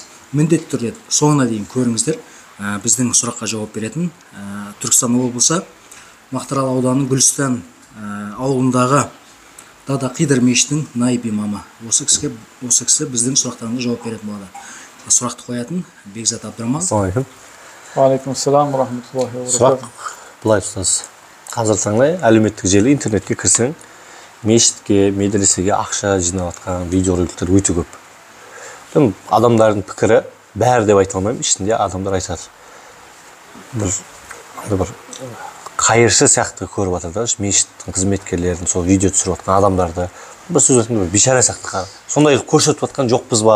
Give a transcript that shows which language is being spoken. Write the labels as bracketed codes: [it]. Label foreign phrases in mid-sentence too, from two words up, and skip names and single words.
[kk] Міндетті түрде соңына дейін көріңіздер. Біздің сұраққа жауап беретін Түркістан облысы Мақтаарал ауданының Гүлстан ауылындағы Дада Қидыр мешітінің наиб имамы. Осы кісі біздің сұрақтарымызға жауап беретін болады. Сұрақты қоятын Бекзат Абдраман. Ассалаумағалейкум. [ar] وعليكم السلام ورحمة الله وبركاته. [kk] Сұрақ былай ұстаз. Қазір таңдай әлеуметтік желі, интернетке кірсең, мешітке, медресеге ақша жинап жатқан видеороликтер өте көп. Адамдардың пікірі бәрі деп айта алмаймын, ішінде адамдар айтады. Бір қайыршы сияқты көріп жатыр да, мешіттің қызметкерлерін, сол видео түсіріп жатқан адамдарды бір сөз айтқанда бір бишара сияқты сондай көрсетіп жатқан жоқпыз ба?